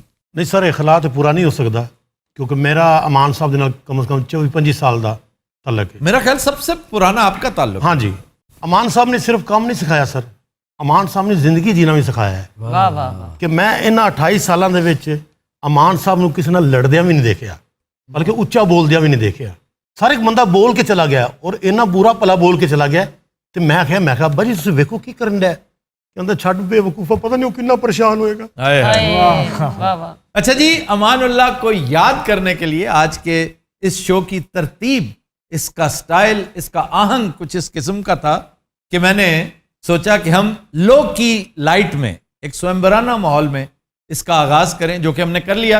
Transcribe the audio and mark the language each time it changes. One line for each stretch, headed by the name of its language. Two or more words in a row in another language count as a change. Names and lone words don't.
Urdu: نہیں سر، یہ خلا تو پورا نہیں ہو سکتا کیونکہ میرا امان صاحب دے نال کم از کم 24-25 سال دا تعلق ہے. میرا خیال سب سے پرانا آپ کا تعلق. ہاں جی، امان صاحب نے صرف کام نہیں سکھایا سر، امان صاحب نے زندگی جینا بھی سکھایا ہے. واہ واہ.
Punjabi: کہ میں ان 28 سالوں دے وچ امان صاحب نو کسی نال لڑدیاں بھی نہیں دیکھیا، بلکہ اچا بولدیاں بھی نہیں دیکھیا. سر ایک بندہ بول کے چلا گیا اور اینا برا پلا بول کے چلا گیا تو میں کہا بھائی تسی ویکھو کی کرن ڈیا، کہندا چھڈ بے وقوفا، پتہ نہیں وہ کتنا پریشان ہوئے گا. واہ واہ.
Urdu: اچھا جی، امان اللہ کو یاد کرنے کے لیے آج کے اس شو کی ترتیب، اس کا سٹائل، اس کا آہنگ کچھ اس قسم کا تھا کہ میں نے سوچا کہ ہم لو کی لائٹ میں ایک سوئمبرانہ ماحول میں اس کا آغاز کریں، جو کہ ہم نے کر لیا.